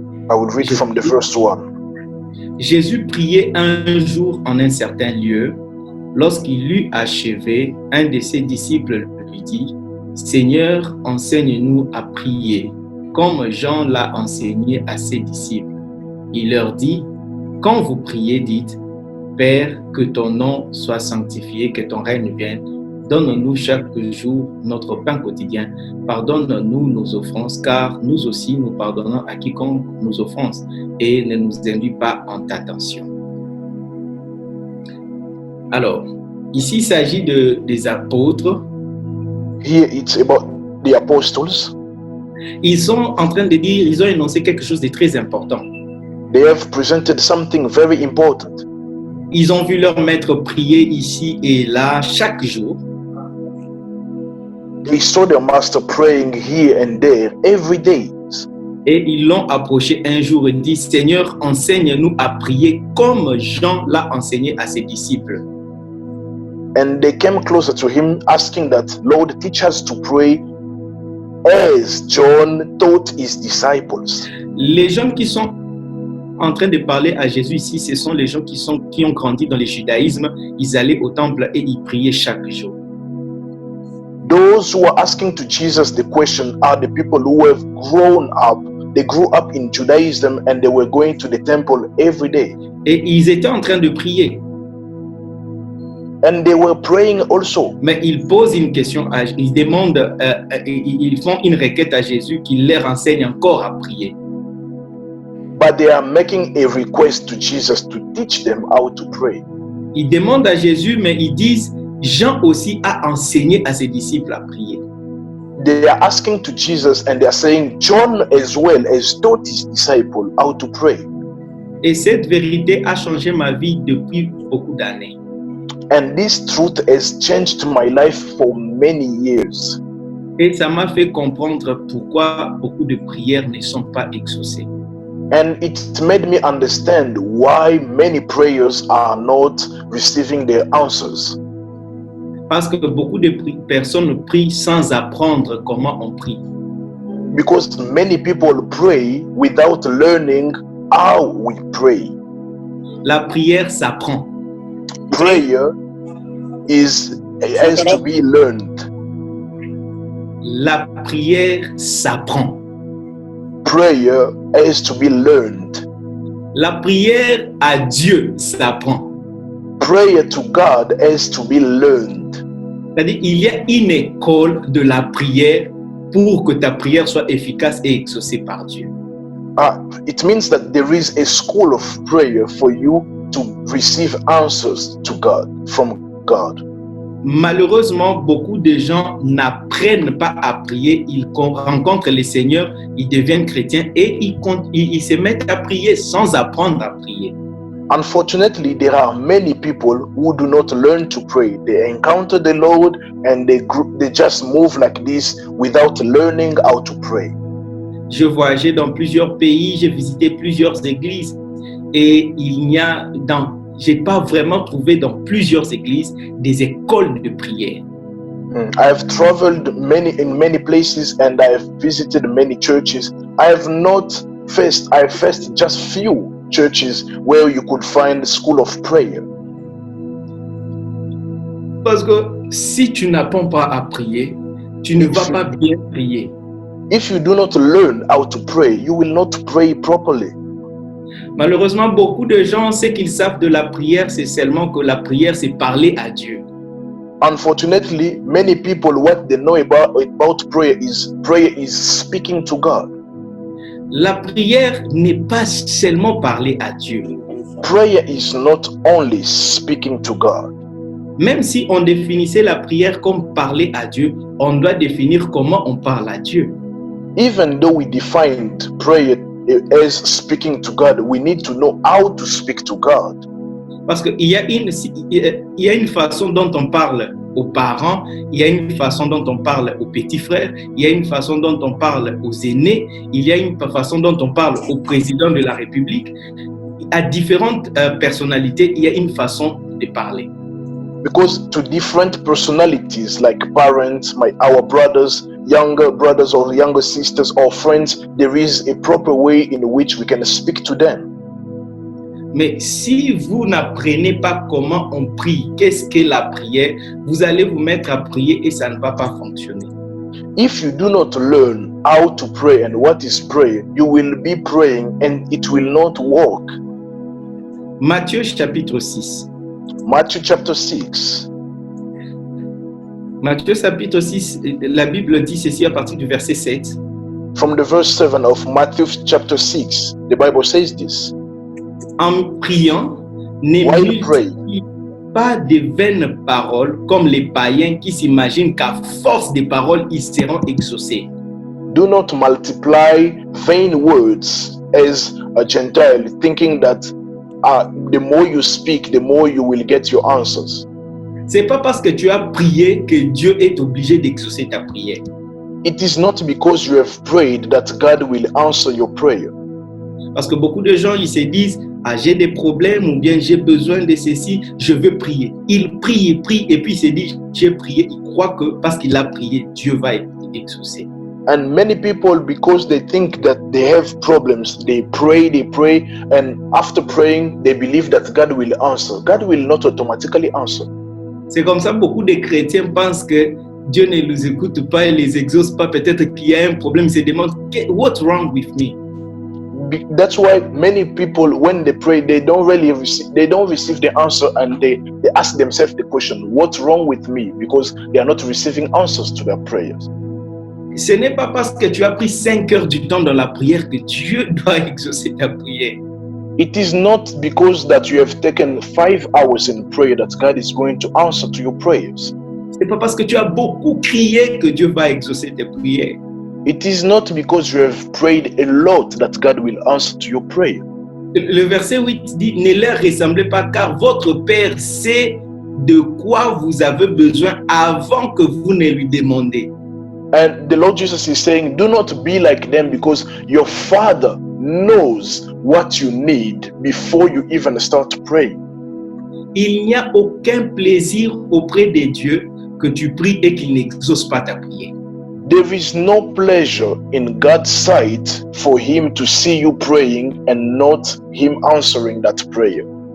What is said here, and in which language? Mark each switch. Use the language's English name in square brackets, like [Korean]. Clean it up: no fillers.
[English] I will read from the first one. [French] Jésus priait un jour en un certain lieu. Lorsqu'il eut achevé, un de ses disciples lui dit, « Seigneur, enseigne-nous à prier, comme Jean l'a enseigné à ses disciples. » Il leur dit, « Quand vous priez, dites, « Père, que ton nom soit sanctifié, que ton règne vienne. Donne-nous chaque jour notre pain quotidien. Pardonne-nous nos offenses, car nous aussi nous pardonnons à quiconque nous offense, et ne nous induis pas en tentation. » Alors, ici, il s'agit des apôtres. [English] Here it's about the apostles. [French] Ils sont en train de dire, ils ont énoncé quelque chose de très important. [English] They have presented something very important. [French] Ils ont vu leur maître prier ici et là chaque jour. [English] They saw their master praying here and there every day. [French] Et ils l'ont approché un jour et dit, Seigneur, enseigne-nous à prier comme Jean l'a enseigné à ses disciples. [English] And they came closer to him, asking that, Lord, teach us to pray as John taught his disciples. [French] Les gens qui sont en train de parler à Jésus ici, ce sont les gens qui ont grandi dans le judaïsme. Ils allaient au temple et ils priaient chaque jour. [English] Those who are asking to Jesus the question are the people who have grown up. They grew up in Judaism and they were going to the temple every day. [French] Et ils étaient en train de prier. [English] And they were praying also. [French] Mais ils posent une question, ils demandent, ils font une requête à Jésus qu'il leur enseigne encore à prier. [English] But they are making a request to Jesus to teach them how to pray. [French] Ils demandent à Jésus, mais ils disent, Jean aussi a enseigné à ses disciples à prier. [English] They are asking to Jesus and they are saying, John as well has taught his disciples how to pray. [French] Et cette vérité a changé ma vie depuis beaucoup d'années. [English] And this truth has changed my life for many years. [French] Et ça m'a fait comprendre pourquoi beaucoup de prières ne sont pas exaucées. [English] And it made me understand why many prayers are not receiving their answers. [French] Parce que beaucoup de personnes prient sans apprendre comment on prie. [English] Because many people pray without learning how we pray. [French] La prière s'apprend. [English] Prayer has to be learned. [French] La prière s'apprend. [English] Prayer has to be learned. [French] La prière à Dieu s'apprend. [English] Prayer to God has to be learned. [French] C'est-à-dire, il y a une école de la prière pour que ta prière soit efficace et exaucée par Dieu. [English] It means that there is a school of prayer for you to receive answers to God, from God. [French] Malheureusement, beaucoup de gens n'apprennent pas à prier. Ils rencontrent le Seigneur, ils deviennent chrétiens et ils se mettent à prier sans apprendre à prier. [English] Unfortunately, there are many people who do not learn to pray. They encounter the Lord and they just move like this without learning how to pray. [French] Je voyageais dans plusieurs pays, j'ai visité plusieurs églises et j'ai pas vraiment trouvé dans plusieurs églises des écoles de prière. [English] I have traveled in many places and I have visited many churches. I faced just few churches where you could find a school of prayer. [French] Parce que si tu n'apprends pas à prier, tu ne vas pas bien prier. [English] If you do not learn how to pray, you will not pray properly. [French] Malheureusement, beaucoup de gens, ce qu'ils savent de la prière, c'est seulement que la prière, c'est parler à Dieu. [English] Unfortunately, many people, what they know about prayer is speaking to God. [French] La prière n'est pas seulement parler à Dieu. [English] Prayer is not only speaking to God. [French] Même si on définissait la prière comme parler à Dieu, on doit définir comment on parle à Dieu. [English] Even though we defined prayer as speaking to God, we need to know how to speak to God. [French] Parce qu'il y a une façon dont on parle aux parents, il y a une façon dont on parle aux petits frères, il y a une façon dont on parle aux aînés, il y a une façon dont on parle au président de la République. À différentes personnalités, il y a une façon de parler. [English] Because to different personalities like parents, our brothers, younger brothers or younger sisters or friends, there is a proper way in which we can speak to them. [French] Mais si vous n'apprenez pas comment on prie, qu'est-ce que la prière, vous allez vous mettre à prier et ça ne va pas fonctionner. [English] If you do not learn how to pray and what is prayer, you will be praying and it will not work. [French] Matthieu chapitre 6. [English] Matthew chapter 6. [French] Matthieu chapitre 6, la Bible dit ceci à partir du verset 7. [English] From the verse 7 of Matthew chapter 6, the Bible says this. [French] En priant, n'émulsifie pas de vaines paroles comme les païens qui s'imaginent qu'à force de paroles, ils seront exaucés. [English] Do not multiply vain words as a Gentile, thinking that the more you speak, the more you will get your answers. [French] C'est pas parce que tu as prié que Dieu est obligé d'exaucer ta prière. [English] It is not because you have prayed that God will answer your prayer. [French] Parce que beaucoup de gens, ils se disent, ah, j'ai des problèmes ou bien j'ai besoin de ceci, je veux prier. Il prie et puis il se dit, j'ai prié, il croit que parce qu'il a prié, Dieu va exaucer. [English] And many people, because they think that they have problems, they pray, and after praying, they believe that God will answer. God will not automatically answer. [French] C'est comme ça, beaucoup de chrétiens pensent que Dieu ne les écoute pas et les exauce pas. Peut-être qu'il y a un problème, ils se demandent, [English] what's wrong with me? That's why many people, when they pray, they don't receive the answer, and they ask themselves the question, what's wrong with me? Because they are not receiving answers to their prayers. [French] Ce n'est pas parce que tu as pris 5 heures du temps dans la prière que Dieu doit exaucer ta prière. [English] It is not because that you have taken 5 hours in prayer that God is going to answer to your prayers. [French] Ce n'est pas parce que tu as beaucoup crié que Dieu va exaucer tes prières. [English] It is not because you have prayed a lot that God will answer to your prayer. [French] Le verset 8 dit, ne leur ressemblez pas car votre Père sait de quoi vous avez besoin avant que vous ne lui demandez. [English] And the Lord Jesus is saying, do not be like them because your Father knows what you need before you even start to pray. [French] Il n'y a aucun plaisir auprès de Dieu que tu pries et qu'il n'exauce pas ta prière. [English] There is no pleasure in God's sight for Him to see you praying and not Him answering that prayer.